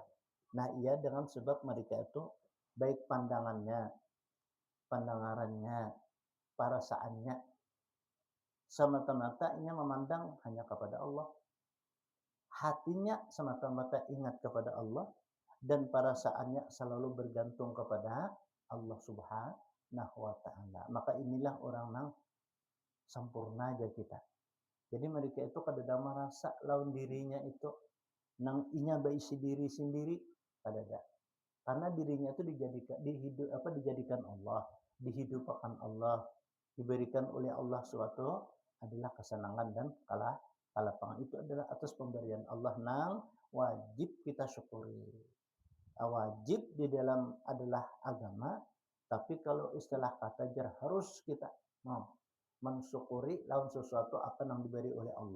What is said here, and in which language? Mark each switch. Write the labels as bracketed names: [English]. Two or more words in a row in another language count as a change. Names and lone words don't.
[Indonesian] Nah, ia dengan sebab mereka itu baik pandangannya, pendengarannya, perasaannya, semata-mata ia memandang hanya kepada Allah. Hatinya semata-mata ingat kepada Allah dan perasaannya selalu bergantung kepada Allah [Arabic] سبحانه وتعالى. [Indonesian] Maka inilah orang yang sempurna aja kita. [Banjar] Jadi mereka itu kadada merasa lawan dirinya itu nang inya baisi diri sendiri kadada. [Indonesian] Karena dirinya itu dijadikan Allah, dihidupkan Allah, diberikan oleh Allah suatu adalah kesenangan dan kalapangan itu adalah atas pemberian Allah nang wajib kita syukuri. Wajib di dalam adalah agama, tapi kalau istilah kata jar harus kita mensyukuri lawan sesuatu apa yang diberi oleh Allah.